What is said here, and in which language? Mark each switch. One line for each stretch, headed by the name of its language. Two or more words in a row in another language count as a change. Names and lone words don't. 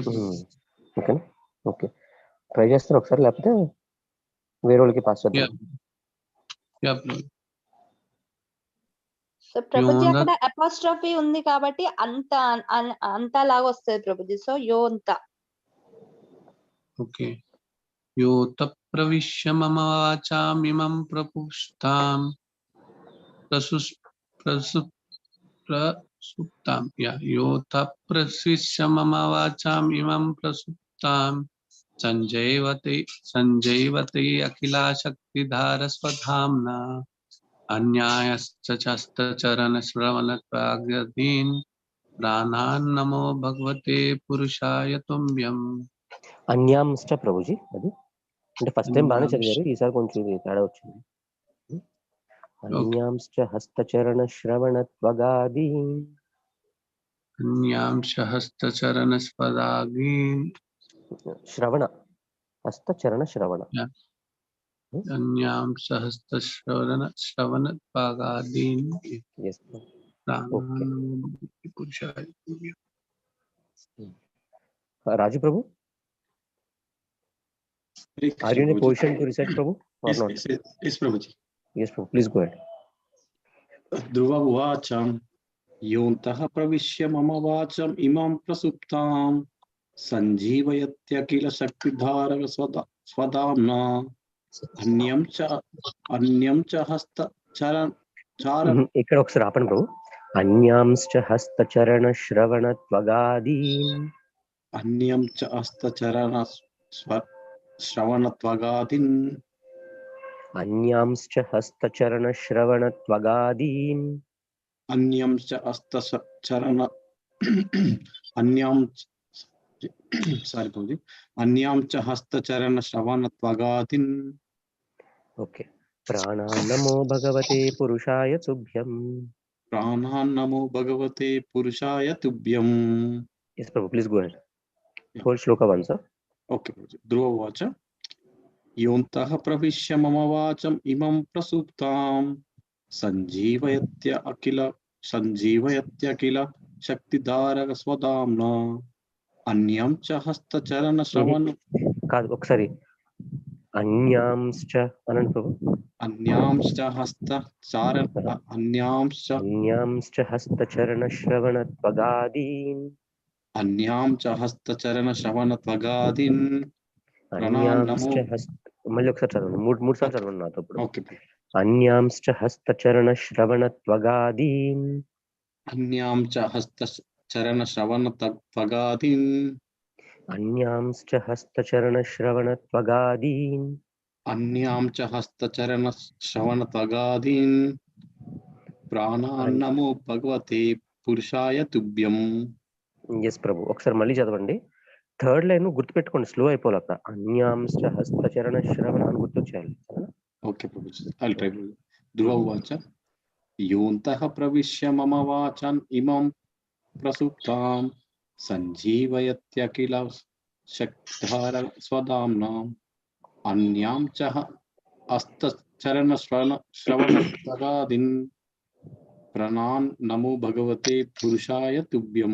English: okay okay try
Telugu: చేస్తారు ఒకసారి లేకపోతే వేరే వాళ్ళకి పాస్
English: Yeah.
Telugu: చేద్దాం.
English: Yeah, Prabhuji.
Telugu: సో ప్రభుజీ
Sanskrit: యోన
Telugu: అక్కడ అపాస్ట్రఫీ ఉంది కాబట్టి అంత లాగా వస్తుంది ప్రభుజీ.
Sanskrit: సో యోంత.
English: Okay.
Sanskrit: योन्तः प्रविश्य मम वाचं प्रपुस्तं प्रसुप्ताम्. Yeah. योन्तः प्रविश्य मम वाचं प्रसुप्तां संजयवति अखिल शक्ति धर स्वधाम्ना अन्यायश्च चरण श्रवण प्राग्यदीन प्राणान् नमो भगवते पुरुषाय तुभ्यम्.
Telugu: అన్యాంశ్చ ప్రభుజీ అది అంటే
English: first time
Telugu: బాగానే చదివారు, ఈసారి కొంచెం ఇది తేడా వచ్చింది.
Sanskrit: అన్యాంశ్చ హస్తచరణ శ్రవణ త్వగాది. अन्यांश हस्तचरण स्पदागीन् శ్రవణ హస్తచరణ శ్రవణ. अन्यांश हस्तचरण श्रवण त्वगादीन् प्राणान् नमो भगवते पुरुषाय तुभ्यम्.
Telugu: రాజు ప్రభు,
English: are you in a position to recite, Prabhu, or not? Yes, Prabhuji. Yes, Prabhu. Please go ahead.
Sanskrit: ध्रुव वाचम् योन्तः प्रविश्य मम वाचम् इमां प्रसुप्तां संजीवयत्यखिल शक्तिधर स्वधाम्ना अन्यं च हस्तचरण
Telugu: ఇక్కడ ఒకసారి ఆపండి ప్రభు.
Sanskrit: అన్యాంశ్చ హస్తచరణ శ్రవణ త్వగాదీన్. अन्यं च हस्तचरण श्रवण त्वगादीन्. अन्यांश्च हस्तचरण श्रवण त्वगादीन्. अन्यं च हस्तचरण अन्यं sorry अन्यं च हस्तचरण श्रवण त्वगादीन्.
English: ओके.
Sanskrit: प्राणान् नमो भगवते पुरुषाय तुभ्यम्. प्राणान् नमो भगवते पुरुषाय तुभ्यम्.
English: Yes, Prabhu, please go ahead. Whole shloka once, sir.
Sanskrit: Okay, ध्रुव वाच योन्तः प्रविश्य मम वाचम् इमं प्रसुप्तां संजीवयत्यखिल शक्तिधारक स्वधाम्ना अन्यं च हस्तचरण श्रवण.
Telugu: కాదు ఒకసారి అన్యాంశ్చ అనండి ప్రభు.
Sanskrit: अन्यांश्च हस्तचारण अन्यांश्च हस्तचरण श्रवण त्वगादीन्. अन्यां च हस्तचरण श्रवण त्वगादीन्.
Telugu: अन्यांश्च మళ్ళీ ఒకసారి చదవండి, మూడు సార్లు చదవండి నాతో ఇప్పుడు.
English: ఓకే.
Sanskrit: अन्यांश्च हस्तचरण श्रवण त्वगादीन्. अन्यां च हस्तचरण श्रवण त्वगादीन्. अन्यांश्च हस्तचरण श्रवण त्वगादीन्. अन्यां च हस्तचरण श्रवण त्वगादीन्. प्राणान् नमो भगवते पुरुषाय तुभ्यम्.
Telugu: ఎస్ ప్రభు, ఒకసారి మళ్ళీ చదవండి.
English: third line
Telugu: గుర్తుపెట్టుకోండి, స్లో అయిపోవాలి అక్కడ.
Sanskrit: అన్యాంశ్చ హస్తచరణ శ్రవణ
Telugu: అని గుర్తొచ్చేయాలి.
English: okay Prabhu, I'll try.
Sanskrit: ధ్రువ వాచ యోంతః ప్రవిశ్య మమ వాచన్ ఇమం ప్రసుప్తాం సంజీవయత్యఖిల శక్తిధార స్వధామ్నాం అన్యాం చ హస్తచరణ శ్రవణ త్వగాదీన్ ప్రణాన్ నమో భగవతే పురుషాయ తుభ్యం.